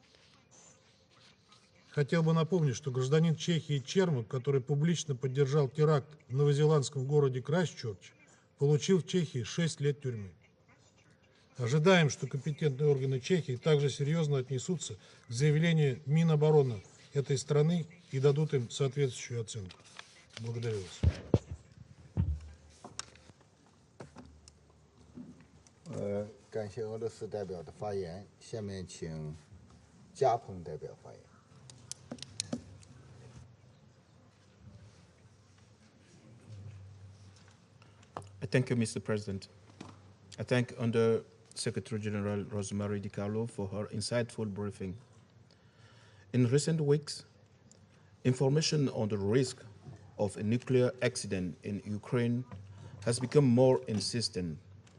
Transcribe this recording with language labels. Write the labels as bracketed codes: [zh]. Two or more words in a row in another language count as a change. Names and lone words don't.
[ru] Хотел бы напомнить, что гражданин Чехии Чермак, который публично поддержал теракт в новозеландском городе Крайстчерч, получил в Чехии 6 лет тюрьмы. Ожидаем, что компетентные органы Чехии также серьезно отнесутся к заявлению Минобороны этой страны и дадут им соответствующую оценку. Благодарю вас. [zh] 感谢俄罗斯代表的发言，下面请加蓬代表发言。 [en] Thank you, Mr. President. I thank Under Secretary General Rosemary DiCarlo for her insightful briefing. In recent weeks, information on the risk of a nuclear accident in Ukraine has become more insistent.